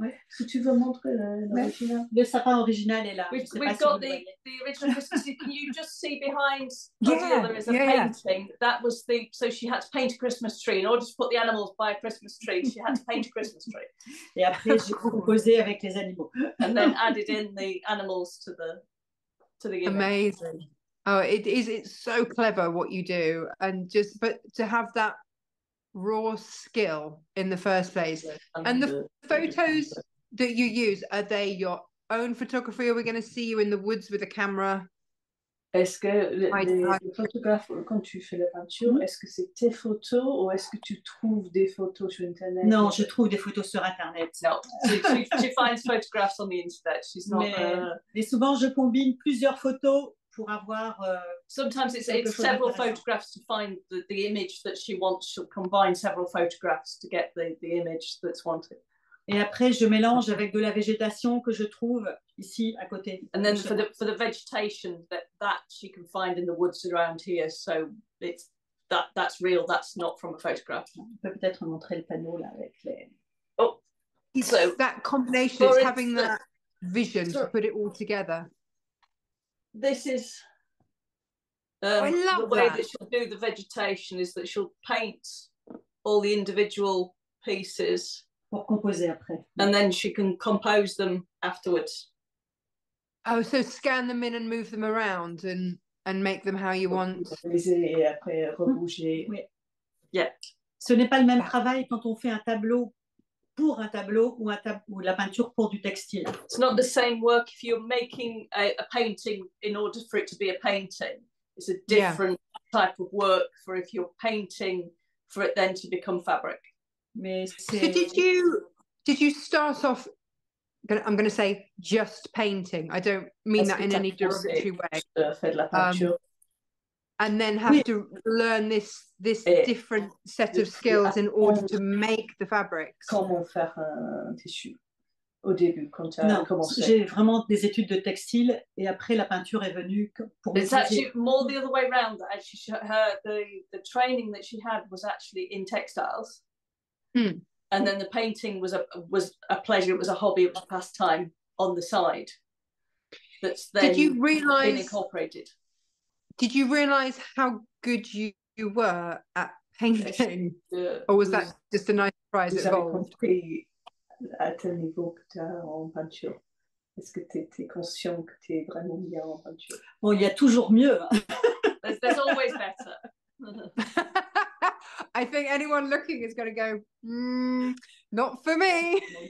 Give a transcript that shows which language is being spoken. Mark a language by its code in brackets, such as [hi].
[fr] Si tu veux montrer l'original. Le sapin original est là. [en] We've got the original Christmas. Can you just see behind Odile there is a painting? That was so she had to paint a Christmas tree. In order to put the animals by a Christmas tree, she had to paint a Christmas tree. [fr] Et après, j'ai composé avec les animaux. [en] And then added in the animals to the image. Amazing. Oh, it's so clever what you do, and but to have that raw skill in the first place. And the photos that you use, are they your own photography? Are we going to see you in the woods with a camera? [fr] Est-ce que les photographes, quand tu fais la peinture, est-ce que c'est tes photos ou est-ce que tu trouves des photos sur Internet? Non, je trouve des photos sur Internet. [en] No, she finds photographs on the internet. She's not. [fr] Mais souvent, je combine plusieurs photos pour avoir. [en] Sometimes it's several photographs to find the image that she wants. She'll combine several photographs to get the image that's wanted. [fr] Et après, je mélange avec de la végétation que je trouve ici à côté. [en] And then for the vegetation that she can find in the woods around here, so that's real. That's not from a photograph. [fr] On peut peut-être montrer le panneau là avec les. [en] Oh, so that combination is having that vision to put it all together. This is I love the way that she'll do the vegetation is that she'll paint all the individual pieces. [fr] Pour composer après. [en] And then she can compose them afterwards. Oh, so scan them in and move them around and make them how you want. [fr] Et après rebouger. Oui. [en] Yeah. [fr] Ce n'est pas le même travail quand on fait un tableau pour un tableau ou la peinture pour du textile. [en] It's not the same work if you're making a painting in order for it to be a painting. It's a different type of work for if you're painting for it then to become fabric. [fr] Mais [en] so did you start off, I'm going to say, just painting? I don't mean that in any derogatory way. And then have to learn this different set of skills in order to make the fabrics. [fr] Comment faire un tissu. au début quand tu as commencé? J'ai vraiment des études de textile et après la peinture est venue pour [en] It's actually more the other way around. Actually, the training that she had was actually in textiles, and then the painting was a pleasure. It was a hobby. It was a pastime on the side. That's then been incorporated. Did you realize how good you were at painting, or was that just a nice surprise? [fr] Vous avez compris à tel niveau que tu as en peinture. Est-ce que tu es conscient que tu es vraiment bien en peinture? Bon, il y a toujours mieux. [en] There's always better. I think anyone looking is going to go, not for me.